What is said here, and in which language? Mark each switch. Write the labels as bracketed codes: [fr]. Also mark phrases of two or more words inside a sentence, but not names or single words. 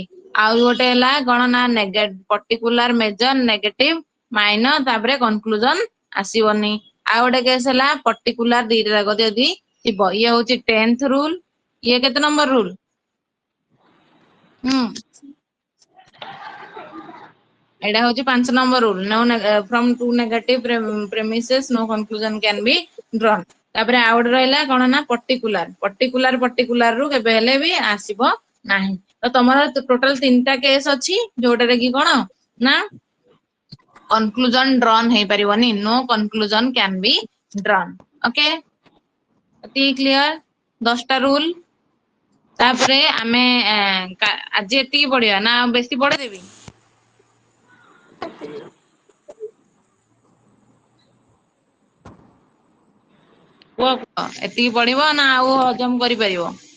[or] ଆଉ ଗୋଟେ ହେଲା କଣ ନା [en] particular major negative minor [or] ତାପରେ କନକ୍ଲୁଜନ ଆସିବନି। ଆଉ ଗୋଟେ କେସ୍ ହେଲା ପର୍ଟିକୁଲାର ଦିଟା ଯାକ ଯଦି ଥିବ। ଇଏ ହଉଛି 10th ରୁଲ। ଇଏ କେତେ ନମ୍ବର ରୁଲ? ହୁଁ ଏଇଟା ହଉଛି 5 ନମ୍ବର ରୁଲ [en] from two negative premises no conclusion can be drawn। [or] ତାପରେ ଆଉ ଗୋଟେ ରହିଲା କଣ ନା ପର୍ଟିକୁଲାର ରୁ କେବେ ହେଲେ ବି ଆସିବ ନାହିଁ। ତ ତମର ଟୋଟାଲ ତିନିଟା କେସ୍ ଅଛି ଯୋଉଟାରେ କି କଣ ନା [en] conclusion drawn [or] ହେଇପାରିବନି। [en] no conclusion can be drawn। [or] ଓକେ ଏତିକି କ୍ଲିୟର 10ଟା ରୁଲ। ତାପରେ ଆମେ ଆଜି ଏତିକି ପଢିବା ନା ଆଉ ବେଶୀ ପଢେଇଦେବି? କୁହ ଏତିକି ପଢିବ ନା ଆଉ ହଜମ କରିପାରିବ?